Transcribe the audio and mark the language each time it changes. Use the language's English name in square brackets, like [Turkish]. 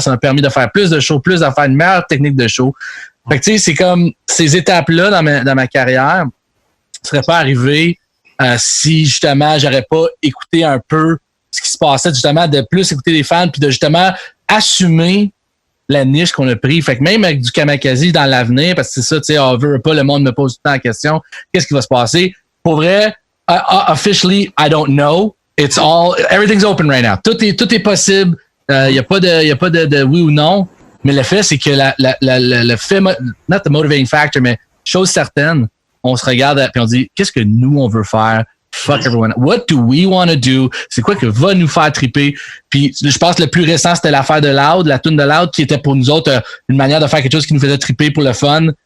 [French] Ça m'a permis de faire plus de shows, de faire une meilleure technique de show. Fait que tu sais, c'est comme ces étapes-là dans ma carrière ne seraient pas arrivées si justement j'aurais pas écouté un peu ce qui se passait, justement, de plus écouter les fans puis de justement assumer la niche qu'on a pris. Fait que même avec du Kamakazi dans l'avenir, parce que c'est ça, tu sais, on veut pas, le monde me pose tout le temps la question, qu'est-ce qui va se passer? Pour vrai, [English] officially, I don't know. Everything's open right now. [French] Tout est possible. Y a pas de oui ou non. Mais le fait, c'est que le fait, [English] not the motivating factor, [French] mais chose certaine, on se regarde et on dit, qu'est-ce que nous, on veut faire? [English] Fuck everyone. What do we want to do? [French] C'est quoi que va nous faire triper? Puis, je pense que le plus récent, c'était l'affaire de Loud, la tune de Loud, qui était pour nous autres une manière de faire quelque chose qui nous faisait triper pour le fun.